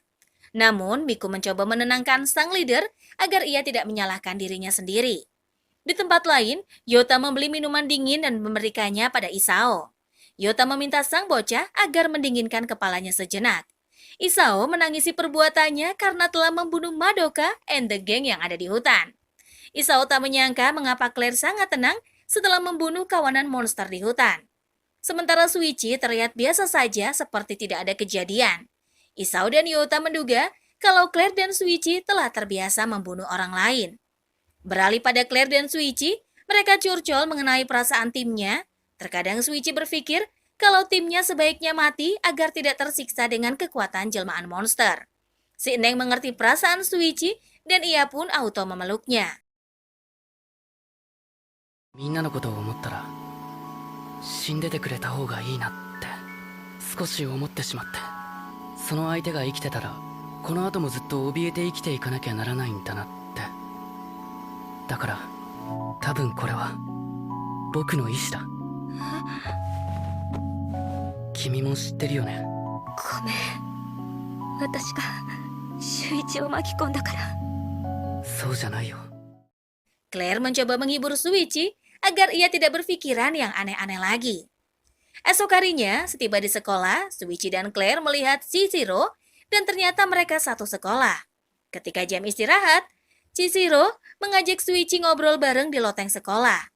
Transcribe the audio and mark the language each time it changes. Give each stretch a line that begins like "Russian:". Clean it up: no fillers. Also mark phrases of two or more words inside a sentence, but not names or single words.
Indonesian: Namun, Miku mencoba menenangkan sang leader agar ia tidak menyalahkan dirinya sendiri. Di tempat lain, Yota membeli minuman dingin dan memberikannya pada Isao. Yota meminta sang bocah agar mendinginkan kepalanya sejenak. Isao menangisi perbuatannya karena telah membunuh Madoka
English: and the gang
Indonesian: yang ada di hutan. Isao tak menyangka mengapa Claire sangat tenang setelah membunuh kawanan monster di hutan. Sementara Suichi terlihat biasa saja seperti tidak ada kejadian. Isao dan Yota menduga kalau Claire dan Suichi telah terbiasa membunuh orang lain. Beralih pada Claire dan Suichi, mereka curcol mengenai perasaan timnya. Terkadang Suichi berpikir kalau timnya sebaiknya mati agar tidak tersiksa dengan kekuatan jelmaan monster. Si Eneng mengerti perasaan Suichi dan ia pun auto memeluknya.
Japanese: みんなのことを思ったら死んでてくれた方がいいなって少し思ってしまって、その相手が生きてたらこの後もずっと怯えて生きていかなきゃならないんだなって。だから多分これは僕の意志だ。君も知ってるよね。ごめん、私が秀一を巻き込んだから。そうじゃないよ。
Indonesian: Claire mencoba menghibur Suichi agar ia tidak berpikiran yang aneh-aneh lagi. Esok harinya, setiba di sekolah, Suichi dan Claire melihat Chihiro dan ternyata mereka satu sekolah. Ketika jam istirahat, Chihiro mengajak Suichi ngobrol bareng di loteng sekolah.